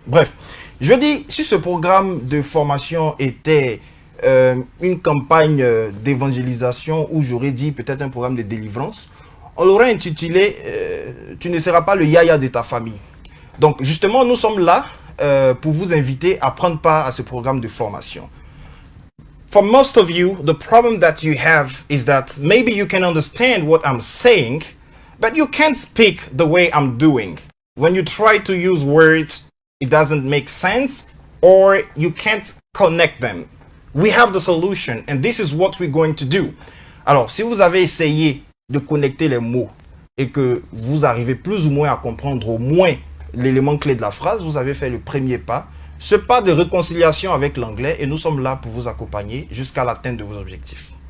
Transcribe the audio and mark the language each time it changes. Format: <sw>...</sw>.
<fr>Bref, je dis, si ce programme de formation était une campagne d'évangélisation, ou j'aurais dit peut-être un programme de délivrance, on l'aurait intitulé Tu ne seras pas le Yaya de ta famille ». Donc, justement, nous sommes là pour vous inviter à prendre part à ce programme de formation.</fr> <en>For most of you, the problem that you have is that maybe you can understand what I'm saying, but you can't speak the way I'm doing. When you try to use words, it doesn't make sense, or you can't connect them. We have the solution, and this is what we're going to do.</en> <fr>Alors, si vous avez essayé de connecter les mots et que vous arrivez plus ou moins à comprendre au moins l'élément clé de la phrase, vous avez fait le premier pas, ce pas de réconciliation avec l'anglais, et nous sommes là pour vous accompagner jusqu'à l'atteinte de vos objectifs.</fr>